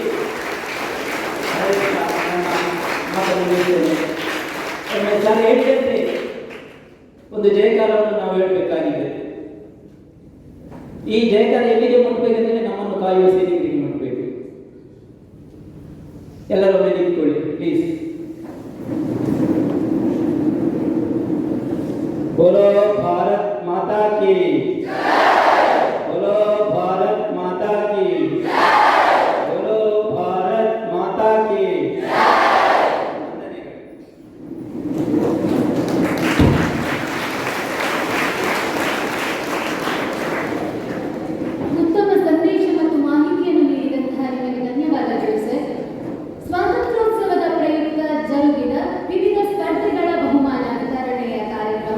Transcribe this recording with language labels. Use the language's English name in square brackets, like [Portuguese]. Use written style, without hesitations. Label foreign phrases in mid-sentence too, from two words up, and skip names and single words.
[Kannada] ಸರ್ ಹೇಳಿದಂತೆ ಒಂದು ಜಯಕಾರವನ್ನು ನಾವು ಹೇಳಬೇಕಾಗಿದೆ. ಈ ಜಯಕಾರ ಎಲ್ಲಿಗೆ ಮುಟ್ಟಬೇಕೆಂದರೆ ನಮ್ಮನ್ನು ಕಾಯುವ ಸೈನಿಕರಿಗೆ ಮುಟ್ಟಬೇಕು. ಎಲ್ಲರೂ ಒಮ್ಮೆ ನಿಂತ್ಕೊಳ್ಳಿ ಪ್ಲೀಸ್. [Hindi] बोलो भारत माता की, बोलो भारत माता की, बोलो भारत माता की. [Kannada] ಉತ್ತಮ ಸಂದೇಶ ಮತ್ತು ಮಾಹಿತಿಯನ್ನು ನೀಡಿದಂತಹ ನಿಮಗೆ ಧನ್ಯವಾದಗಳು ಸರ್. ಸ್ವಾತಂತ್ರ್ಯೋತ್ಸವದ ಪ್ರಯುಕ್ತ ಜರುಗಿದ ವಿವಿಧ ಸ್ಪರ್ಧೆಗಳ ಬಹುಮಾನ ವಿತರಣೆಯ ಕಾರ್ಯಕ್ರಮ.